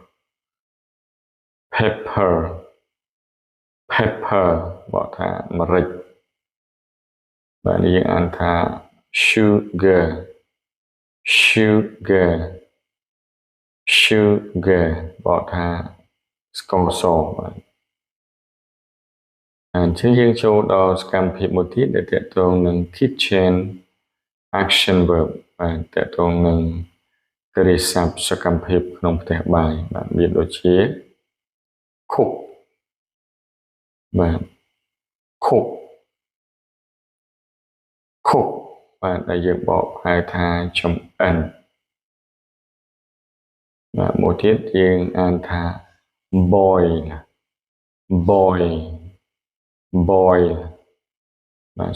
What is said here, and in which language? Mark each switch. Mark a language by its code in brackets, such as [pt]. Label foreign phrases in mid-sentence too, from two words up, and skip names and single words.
[en] pepper pepper [km] បកថាម្រេចបាទនេះយើងអានថា [en] sugar sugar sugar [km] បកថាស្ករសបាទ អញ្ចឹងយើងចូលដល់សកម្មភាពមួយទៀតដែលទាក់ទងនឹង [en] kitchen action verb [km] បាទទាក់ទងនឹងកិរិយាសព្ទសកម្មភាពក្នុងផ្ទះបាយបាទមានដូចជា cook បាទ cook cook បាទដែលយើងបកហៅថាចម្អិនបាទមួយទៀតយើងអានថា [en] boil boil boil [km] បាទ